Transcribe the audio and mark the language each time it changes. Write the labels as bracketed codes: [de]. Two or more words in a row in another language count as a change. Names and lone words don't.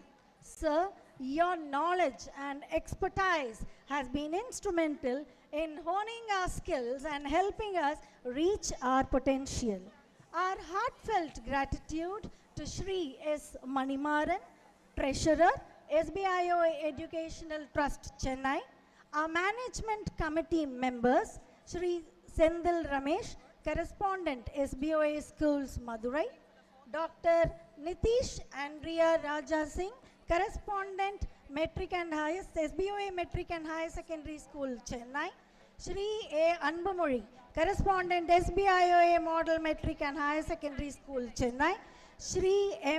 [en] Sir, your knowledge and expertise has been instrumental in honing our skills and helping us reach our potential. Our heartfelt gratitude to Shri S. Manimaran, Treasurer, SBOA Educational Trust, Chennai, our management committee members, Shri Sendil Ramesh, Correspondent, SBOA Schools, Madurai, Dr. Nitish Andrea Raja Singh, Correspondent, Metric and Higher, SBOA Metric and Higher Secondary School, Chennai, Shri A. Anbamuri, Correspondent, SBOA Model Metric and Higher Secondary School, Chennai, Shri M.